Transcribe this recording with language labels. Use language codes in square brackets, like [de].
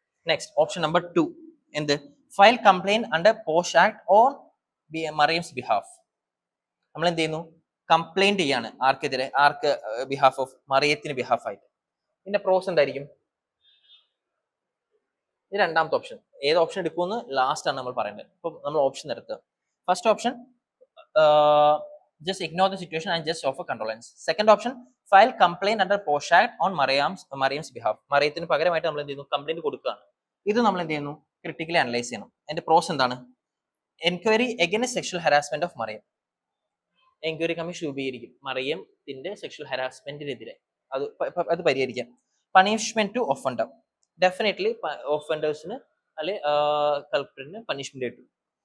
[en] Next, option number 2 എന്ത്? File complaint under POSH act on Mariam's behalf. [ml] നമ്മൾ എന്ത് ചെയ്യുന്നു? കംപ്ലൈന്റ് ചെയ്യാണ്. ആർക്കെതിരെ? ബിഹാഫ് ഓഫ് മറിയത്തിന് ബിഹാഫ് ആയിട്ട്. ഇതിന്റെ പ്രോസ് എന്തായിരിക്കും? ഇത് രണ്ടാമത്തെ ഓപ്ഷൻ. ഏത് ഓപ്ഷൻ എടുക്കുമെന്ന് ലാസ്റ്റ് ആണ് നമ്മൾ പറയേണ്ടത്. ഇപ്പൊ നമ്മൾ ഓപ്ഷൻ എടുക്കുക. [en] First option, just ignore the situation and just offer condolence. Second option, file complaint under POSH act on Mariam's behalf. [ml] മറിയത്തിന് പകരമായിട്ട് നമ്മൾ എന്ത് ചെയ്യുന്നു? കംപ്ലൈന്റ് കൊടുക്കുകയാണ്. ഇത് നമ്മൾ എന്ത് ചെയ്യുന്നു? ക്രിട്ടിക്കലി അനലൈസ് ചെയ്യണം. അതിന്റെ പ്രോസ് എന്താണ്? [en] Enquiry against sexual harassment of Mariam. [ml] Enquiry commission രൂപീകരിക്കും മറിയത്തിന്റെ സെക്ഷൽ ഹരാസ്മെന്റിനെതിരെ. അത് പരിഹരിക്കാം. [en] Punishment to offender. [ml] ഡെഫിനറ്റ്ലി ഒഫൻഡേഴ്സിന് അല്ലെ കൾപ്രിറ്റിന് പണിഷ്മെന്റ് കിട്ടും.